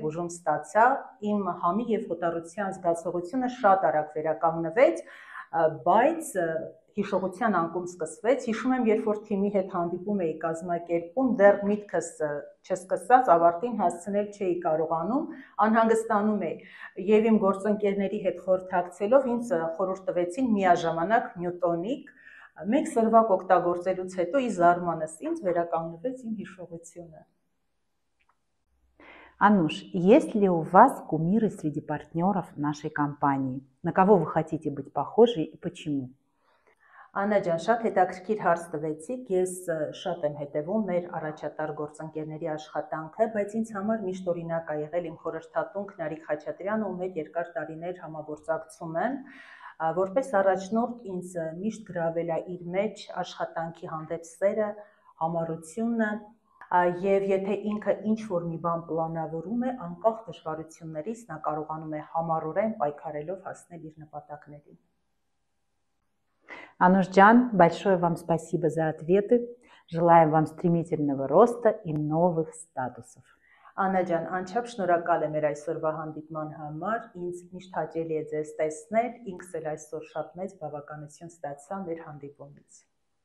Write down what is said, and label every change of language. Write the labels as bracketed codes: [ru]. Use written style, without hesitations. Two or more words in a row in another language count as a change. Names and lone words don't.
[hy] բուժում ստացա, իմ համի եւ հոտառության զգացողությունը շատ արագ վերականգնվեց, բայց հիշողության անկում սկսվեց, հիշում եմ, երբ որ թիմի հետ հանդիպում էի կազմակերպում, դեռ միտքս չսկսած ավարտին հասցնել չէի կարողանում, անհանգստանում էի եւ իմ գործընկերների հետ խորհրդակցելով ինձ խորհուրդ տվեցին միաժամանակ նյուտոնիկ, 1 սրվակ օգտագործելուց հետո ի զարմանս ինձ վերականգնվեց իմ հիշողությունը։ [ru] Ануш, есть ли у вас кумиры среди партнеров нашей компании? На кого вы хотите быть похожи и почему? [hy] Աննա ջան, շատ հետաքրքիր հարց տվեցիք, ես շատ եմ հետևում մեր առաջատար գործընկերների աշխատանքը, բայց ինձ համար միշտ օրինակ է եղել իմ խորհրդատուն Քնարիկ Խաչատրյանը, ում հետ երկար տարիներ համագործակցում եմ, որպես առաջնորդ ինձ միշտ գրավել է իր մեջ աշխատանքի հանդեպ սերը, համառությունը, եւ եթե ինքը ինչ-որ մի բան պլանավորում է, անկախ դժվարություններից նա կարողանում է համառորեն պայքարելով հասնել իր նպատակներին։ [ru] Анушджан, большое вам спасибо за ответы. Желаем вам стремительного роста и новых статусов. [hy] Աննա ջան, անչափ շնորհակալ եմ մեր այսօրվա հանդիպման համար, ինձ միշտ հաճելի է ձեզ տեսնել, ինքս էլ այսօր շատ մեծ բավականություն ստացա մեր հանդիպումից։